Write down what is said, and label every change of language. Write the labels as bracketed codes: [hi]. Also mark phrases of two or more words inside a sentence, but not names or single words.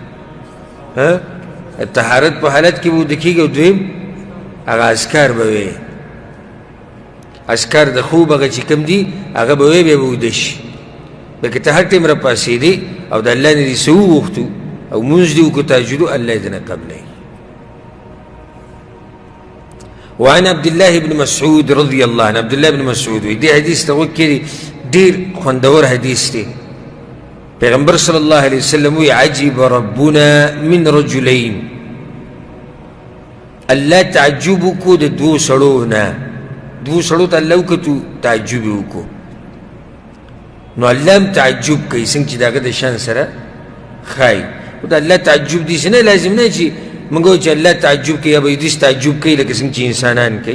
[ps] طهارت په حالت کې به اوده کېږي، او دویم هغه اذکار به وی، اذکار د خوب هغه چې کوم دي هغه به وی، بیا به اوده شي. بلکې ته هر ټایم راپاڅېدې او د الله نه دې څه وغوښتو او مونځ دې وکړو تهجد، الله دې نه قبلوي. [ar] وعن عبد الله بن مسعود رضي الله عنه، [ps] عبد الله بن مسعود وی دې حدیث ته غوږ کړي، ډېر خوندور حدیث دی. پیغمبر [ar] صلی الله علیه وسلم [ps] وی [ar] عجب ربنا من رجلین، [ps] الله تعجب وکړو د دوو سړو نه. دوو سړو ته الله وکتو تعجب یې وکړو، نو الله هم تعجب کوي څنګه چې د هغه د شان سره ښایي. خو د الله تعجب داسې نه لازم نه چې موږ وایو چې الله تعجب کوي یا به داسې تعجب کوي لکه څنګه چې انسانان کوي.